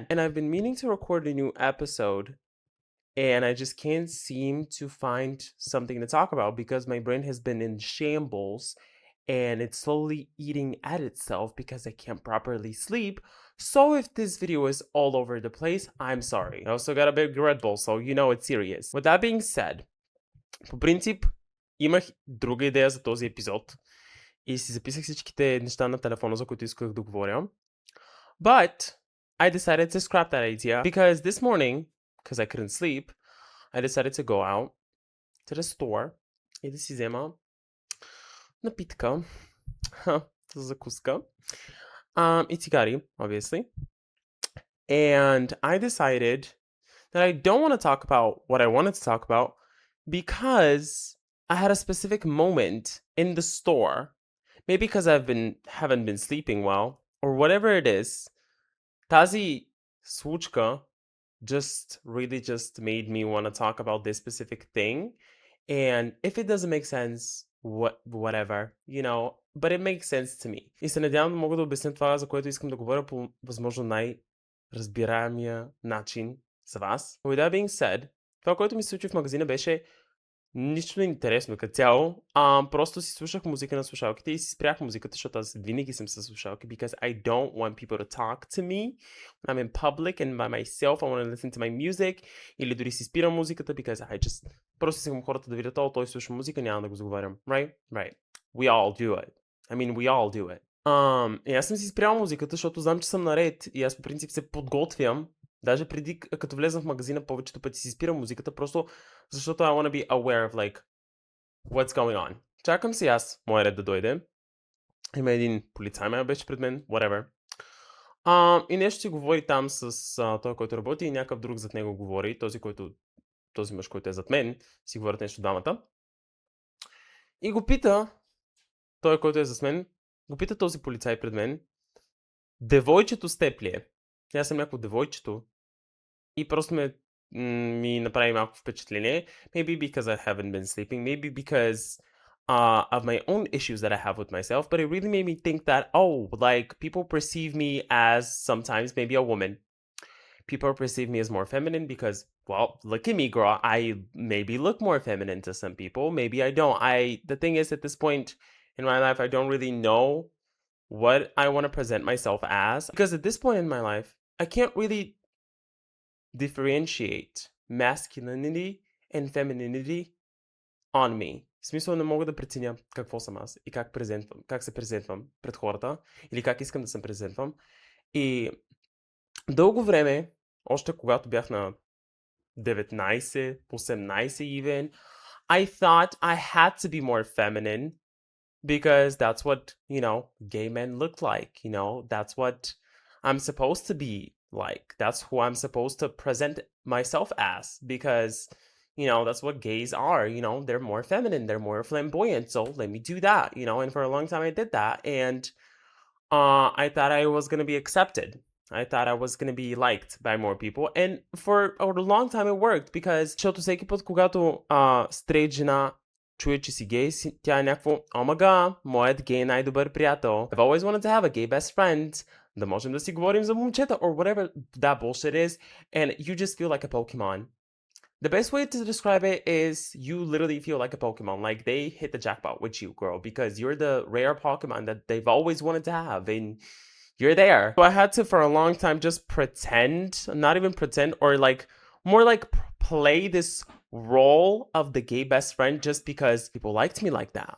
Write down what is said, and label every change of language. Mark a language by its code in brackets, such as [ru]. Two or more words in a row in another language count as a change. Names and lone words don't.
[en] And I've been meaning to record a new episode, and I just can't seem to find something to talk about because my brain has been in shambles and it's slowly eating at itself because I can't properly sleep. So if this video is all over the place, I'm sorry. I also got a big Red Bull, so you know it's serious. With that being said, [bg] по принцип имах друга идея за този епизод и си записах всичките неща на телефона, за които исках да говоря. [en] But I decided to scrap that idea because this morning, because I couldn't sleep, I decided to go out to the store [bg] и да си взема напитка, закуска, и цигари, [en] obviously. And I decided that I don't want to talk about what I wanted to talk about because I had a specific moment in the store. Maybe because haven't been sleeping well or whatever it is. [bg] Тази случка [en] just made me want to talk about this specific thing. And if it doesn't make sense, whatever, you know, but it makes sense to me. [bg] И се надявам да мога да обясня това, за което искам да говоря по възможно най-разбираемия начин за вас. [en] With that being said, [bg] това, което ми се случи в магазина беше нищо интересно като цяло. Просто си слушах музика на слушалките и си спрях музиката, защото аз винаги съм със слушалки [en] because I don't want people to talk to me when I'm in public and by myself. I want to listen to my music. [bg] Или дори си спирам музиката [en] because I just... [bg] Просто искам хората да видят, той слуша музика, няма да го заговарям. [en] Right? We all do it. I mean, we all do it. [bg] И аз съм си спрял музиката, защото знам, че съм наред и аз по принцип се подготвям. Даже преди, като влезам в магазина, повечето пъти си спирам музиката, просто защото [en] I want to be aware of like what's going on. [bg] Чакам си аз, моя ред да дойде. Има един полицай, ме беше пред мен, whatever. И нещо си говори там с той, който работи и някакъв друг зад него говори, този мъж, който е зад мен, си говорят нещо двамата. И го пита, той, който е зад мен, го пита този полицай пред мен, девойчето с теб ли е? Аз съм някакво девойчето и просто ми направи малко впечатление. [en] Maybe because I haven't been sleeping, maybe because of my own issues that I have with myself, but it really made me think that, oh, like people perceive me as sometimes maybe a woman. People perceive me as more feminine because, well, look at me, girl. I maybe look more feminine to some people. Maybe I don't. The thing is, at this point in my life, I don't really know what I want to present myself as. Because at this point in my life, I can't really differentiate masculinity and femininity on me. [bg] В смисъл не мога да преценя какво съм аз и как се презентвам пред хората или как искам да се презентвам. И дълго време, още когато бях на 19, 18 [en] even, I thought I had to be more feminine because that's what, you know, gay men look like, you know, that's what I'm supposed to be like. That's who I'm supposed to present myself as because, you know, that's what gays are, you know, they're more feminine, they're more flamboyant, so let me do that, you know, and for a long time I did that, and I thought I was going to be accepted. I thought I was going to be liked by more people, and for a long time it worked because, [bg] защото всеки път, когато стрейт жена чуе, че си гей, тя е някакво, омага, моят гей най-добър приятел. [en] I've always wanted to have a gay best friend. [bg] Да можем да си говорим за момчета, [en] or whatever that bullshit is, and you just feel like a Pokemon. The best way to describe it is you literally feel like a Pokemon, like they hit the jackpot with you, girl, because you're the rare Pokemon that they've always wanted to have, and you're there. So I had to, for a long time, just pretend, not even pretend, or like, more like play this role of the gay best friend just because people liked me like that.